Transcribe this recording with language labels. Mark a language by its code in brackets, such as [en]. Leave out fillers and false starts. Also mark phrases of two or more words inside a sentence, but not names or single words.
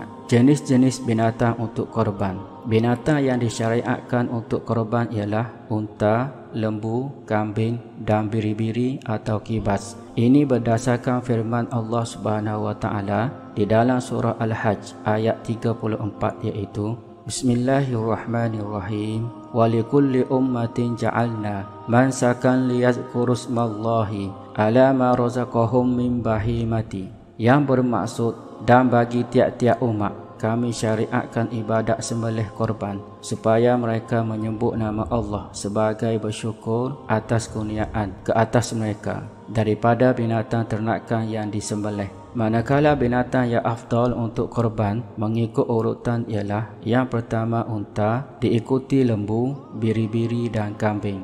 [ms] Jenis-jenis binatang untuk korban. Binatang yang disyariatkan untuk korban ialah unta, lembu, kambing dan biri-biri atau kibas. Ini berdasarkan firman Allah [ar] سبحانه وتعالى [ms] di dalam surah Al-Hajj ayat 34, iaitu Bismillahirrahmanirrahim. [ar] ولكل أمة جعلنا منسكا ليذكروا اسم الله على ما رزقهم من بهيمة, [ms] yang bermaksud dan bagi tiap-tiap umat kami syariatkan ibadat sembelih korban supaya mereka menyebut nama Allah sebagai bersyukur atas kurniaan ke atas mereka daripada binatang ternakan yang disembelih. Manakala binatang yang afdal untuk korban mengikut urutan ialah yang pertama unta, diikuti lembu, biri-biri dan kambing.